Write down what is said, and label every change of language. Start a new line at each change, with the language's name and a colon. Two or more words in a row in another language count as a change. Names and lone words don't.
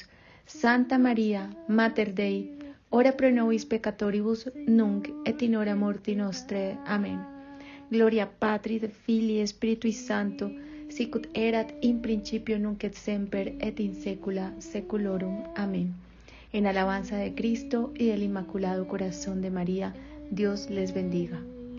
Latin: Santa María, Mater Dei, ora pro nobis peccatoribus, nunc et in hora morti nostre. Amén. Gloria Patri, Filii, Spiritui Sancto, sicut erat in principio nunc et semper et in saecula saeculorum. Amén.
Spanish: En alabanza de Cristo y del Inmaculado Corazón de María, Dios les bendiga.